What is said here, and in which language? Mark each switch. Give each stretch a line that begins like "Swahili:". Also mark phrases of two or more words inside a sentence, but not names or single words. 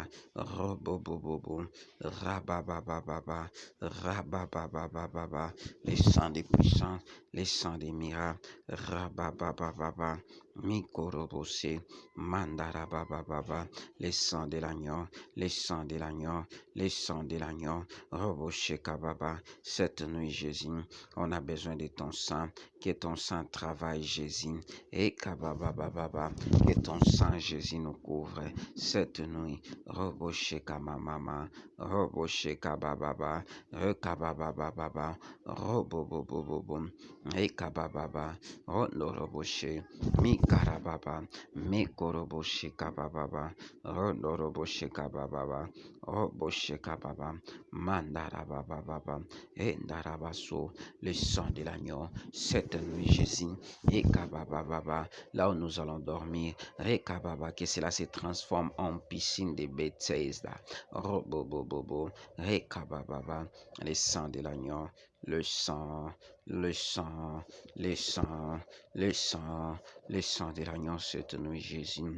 French: Robobobobo, rababababa, rababababa, le sang de puissance, le sang des miracles, rababababa, mikorobose, mandarabababa, le sang de l'agneau, le sang de l'agneau, le sang de l'agneau, roboshekababa. Cette nuit, Jésus, on a besoin de ton sang, que ton sang travaille, Jésus, et kababababa, que ton sang, Jésus, nous couvre. Cette nuit, roboshekamamama, roboshekabababa, rekababababa, robobobobobom, et kabababa, ronoroboshe, mikarababa, mikoroboshekabababa, ronoroboshe roboshekababa, mandarabababa, et ndarabaso, le sang de l'agneau, cette nuit, Jésus, et kabababa, là où nous allons dormir, rekababa, que cela se transforme en piscine de Bethesda, robobobobo, rekababa, le sang de l'agneau, le sang, le sang, le sang, le sang, le sang de l'agneau cette nuit, Jésus.